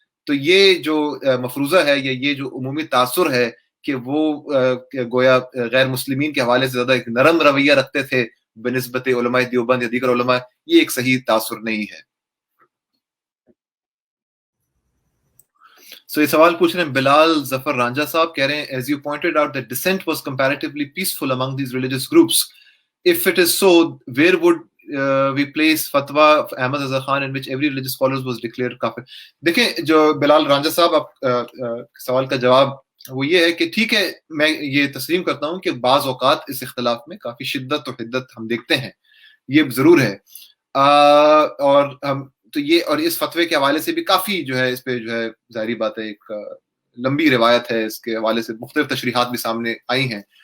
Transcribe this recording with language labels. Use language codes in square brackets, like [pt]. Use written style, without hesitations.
[ur] تو یہ جو مفروضہ ہے، یا یہ جو عمومی تاثر ہے کہ وہ گویا غیر مسلمین کے حوالے سے زیادہ ایک نرم رویہ رکھتے تھے بنسبت علماء دیوبند یا دیگر علماء، یہ ایک صحیح تاثر نہیں ہے. [en] So [ur] یہ سوال پوچھ رہے ہیں [en] بلال ظفر رانجھا صاحب، کہہ رہے ہیں as you pointed out that dissent was comparatively peaceful among these religious groups. If it is so, where would we place fatwa of Ahmad Reza Khan in which every religious scholar was declared kafir? [ur] دیکھیں جو بلال رانجھا صاحب آپ سوال کا جواب وہ یہ ہے کہ ٹھیک ہے، میں یہ تسلیم کرتا ہوں کہ بعض اوقات اس اختلاف میں کافی شدت و حدت ہم دیکھتے ہیں، یہ ضرور ہے. اور ہم تو یہ، اور اس فتوے کے حوالے سے بھی کافی جو ہے اس پہ جو ہے ظاہری بات ہے، ایک لمبی روایت ہے، اس کے حوالے سے مختلف تشریحات بھی سامنے آئی ہیں.